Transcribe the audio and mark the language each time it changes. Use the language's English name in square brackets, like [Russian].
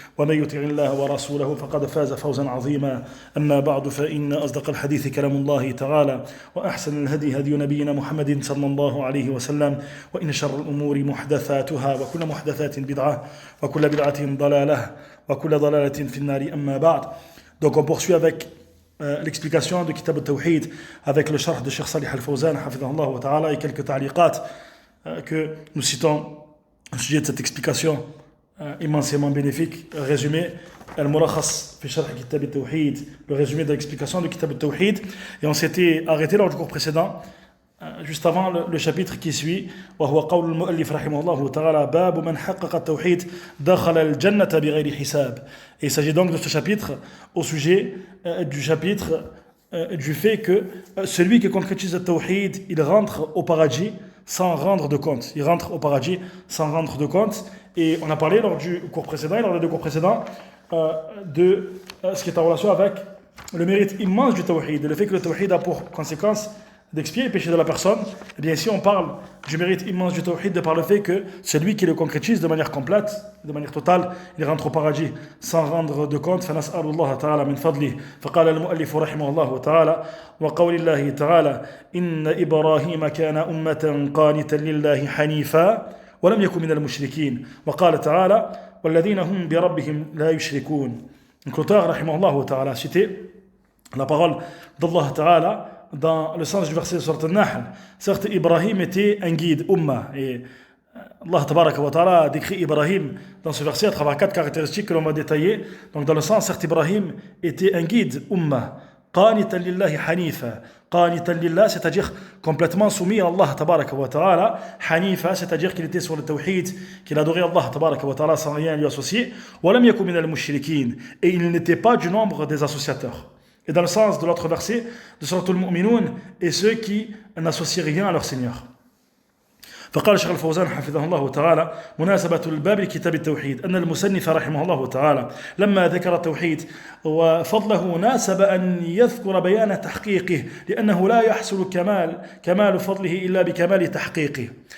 [Arabic] ومن يطع الله ورسوله فقد فاز فوزا عظيما أما بعد فإن أصدق الحديث كلام الله تعالى وأحسن الهدي هدي نبينا محمد صلى الله عليه وسلم وإن شر الأمور محدثاتها وكل محدثات بدعة وكل بدعة ضلالة وكل ضلالة في النار أما بعد. [French] Donc on poursuit avec l'explication de Kitab al-Tawhid avec le sharh de Cheikh Salih al-Fawzan hafidhahullah wa ta'ala et quelques ta'liqat que nous citons au sujet de cette explication immensément bénéfique. Résumé al-Mulakhas fi sharh Kitab al-Tawhid, le résumé de l'explication de Kitab al-Tawhid, et on s'était arrêté lors du cours précédent juste avant le chapitre qui suit [Arabic] وهو قول المؤلف رحمه الله تعالى باب من حقق التوحيد دخل الجنة بغير حساب. [French] Et il s'agit donc de ce chapitre au sujet du chapitre du fait que celui qui concrétise le tawhid, il rentre au paradis sans rendre de compte. Il rentre au paradis sans rendre de compte. Et on a parlé lors du cours précédent et lors des deux cours précédents de ce qui est en relation avec le mérite immense du tawhid, le fait que le tawhid a pour conséquence d'expier les péchés de la personne. Et bien ici on parle du mérite immense du tawhid de par le fait que celui qui le concrétise de manière complète, de manière totale, il rentre au paradis sans rendre de compte. [Arabic] فنسأل الله تعالى من فضله فقال المؤلف رحمه الله تعالى وقول الله تعالى إن إبراهيم كان أمة قانتا لله حنيفا ولم يكن من المشركين وقال تعالى والذين هم بربهم لا يشركون. [French] Donc l'auteur [Arabic] رحمه الله تعالى [French] a cité la parole d'Allah Ta'ala dans le sens du verset de Surat Al-Nahl. Certes, Ibrahim était un guide, Ummah. Et Allah Tabaraka wa Ta'ala a décrit Ibrahim dans ce verset à travers 4 caractéristiques que l'on va détailler. Donc, dans le sens, certes, Ibrahim était un guide, Ummah. [Arabic] Qanitan lillahi hanifa. [French] Qanitan lillah, c'est-à-dire complètement soumis à Allah Tabaraka wa Ta'ala. Hanifa, c'est-à-dire qu'il était sur le tawhid, qu'il adorait Allah Tabaraka wa Ta'ala sans rien lui associer. [Arabic] Walam yakum min al-mushrikin. [French] Et il n'était pas du nombre des associateurs. Et dans le sens de l'autre verset de Surat Al-Mu'minun, et ceux qui n'associent rien à leur Seigneur. [Arabic] فقال الشيخ الفوزان حفظه الله تعالى مناسبة الباب لكتاب التوحيد أن المصنف رحمه الله تعالى لما ذكر التوحيد وفضله ناسب أن يذكر بيان تحقيقه لأنه لا يحصل كمال فضله إلا بكمال تحقيقه.